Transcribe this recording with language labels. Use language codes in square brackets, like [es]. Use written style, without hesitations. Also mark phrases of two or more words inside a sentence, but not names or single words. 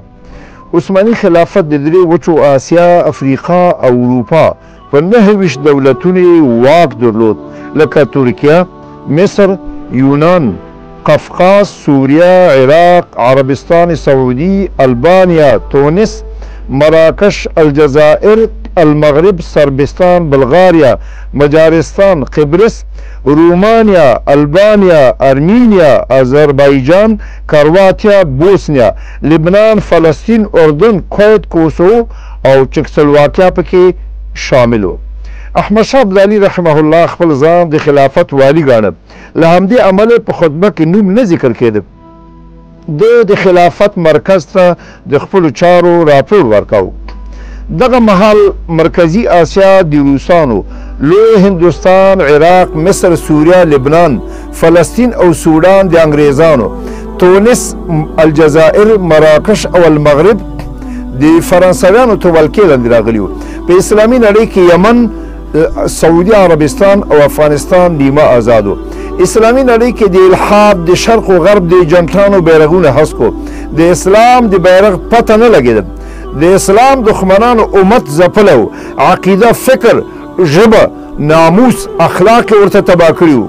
[ps] عثماني خلافت د درې وچو آسیا، افریقا او اروپا په 29 دولتونو واک درلود، لکه ترکیه، مصر، یونان، قفقاز، سوریه، عراق، عربستان سعودي، البانیا، تونس، مراکش، الجزائر، المغرب، سربستان، بلغاریا، مجارستان، قبرس، رومانیا، البانیا، ارمینیا، آذربایجان، کرواتیا، بوسنیا، لبنان، فلسطین، اردن، کویت، کوسوو او چکسلواکیا پکې شامل و. احمد شاه ابدالي رحمه الله خپل ځان د خلافت والی ګاڼه. له همدې امله په خطبه کې نوم نه ذکر کېده. د خلافت مرکز ته د خپلو چارو راپور ورکاو. دغه مهال مرکزی آسیا د روسانو، لوی هندوستان، عراق، مصر، سوریه، لبنان، فلسطین او سودان د انګریزانو، تونس، الجزائر، مراکش او المغرب د فرانسویانو ته ولکې لاندې راغلي وو. په اسلامي نړۍ کې یمن، سعودي عربستان او افغانستان نیمه آزاد و. اسلامي نړۍ کې د الحاد د شرق و غرب د جنټانو بیرغونه هسکو. د اسلام د بیرغ پته نه لګېده. د اسلام دښمنانو امت ځپلی و، عقیده، فکر، ژبه، ناموس، اخلاق یې ورته تباه کړي وو.